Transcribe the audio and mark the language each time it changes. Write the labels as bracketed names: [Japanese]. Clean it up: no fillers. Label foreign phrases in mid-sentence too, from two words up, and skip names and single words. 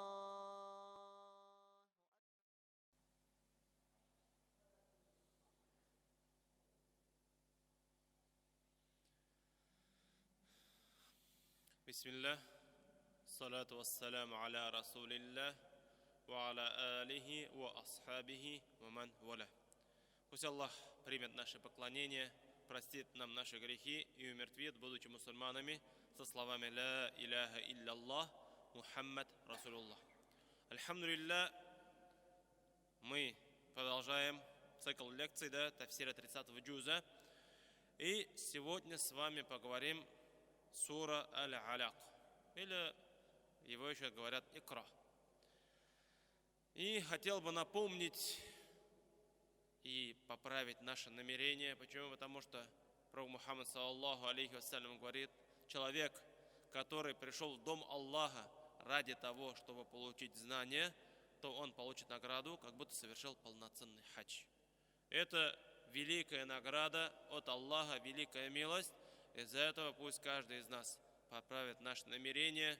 [Arabic] بسم الله، الصلاة والسلام على رسول الله، وعلى آله، وأصحابه، ومن والاه. [Russian] Пусть Аллах примет наше поклонение, простит нам наши грехи и умертвит, будучи мусульманами, со словами [Arabic] «لا إله إلا الله، محمد رسول الله». [Russian] Альхамдулилля, мы продолжаем цикл лекций, тафсира 30-го джуза. И сегодня с вами поговорим сура Аль-Аляк, или его еще говорят Икра. И хотел бы напомнить и поправить наше намерение. Почему? Потому что пророк Мухаммад [Arabic] صلى الله عليه وسلم [Russian] говорит: человек, который пришел в дом Аллаха ради того, чтобы получить знания, то он получит награду, как будто совершил полноценный хадж. Это великая награда от Аллаха, великая милость. Из-за этого пусть каждый из нас поправит наше намерение.